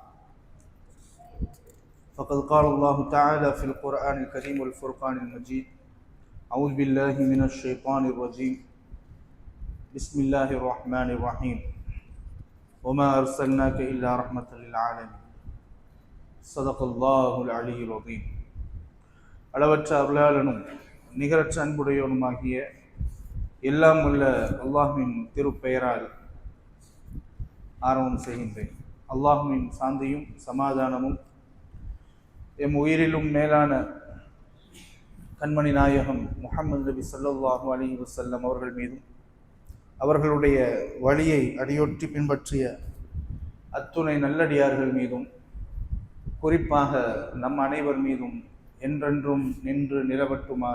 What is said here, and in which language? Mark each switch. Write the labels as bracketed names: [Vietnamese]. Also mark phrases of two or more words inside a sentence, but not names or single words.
[Arabic] فقد قال الله تعالى في القرآن الكريم والفرقان المجيد أعوذ بالله من الشيطان الرجيم بسم الله الرحمن الرحيم وما أرسلناك إلا رحمة للعالمين صدق الله العلي العظيم. [Tamil] அளவற்ற அருளாளனும் நிகரற்ற அன்புடையவனுமாகிய எல்லாம் உள்ள அல்லாஹ்வின் திருப்பெயரால் ஆரம்பம் செய்கின்றேன். அல்லாஹ்வின் சாந்தியும் சமாதானமும் எம் உயிரிலும் மேலான கண்மணி நாயகம் முஹம்மது நபி [Arabic] صلى الله عليه وسلم [Tamil] அவர்கள் மீதும் அவர்களுடைய வழியை அடியொற்றி பின்பற்றிய அத்துணை நல்லடியார்கள் மீதும் குறிப்பாக நம் அனைவர் மீதும் என்றென்றும் நின்று நிலவட்டுமாக.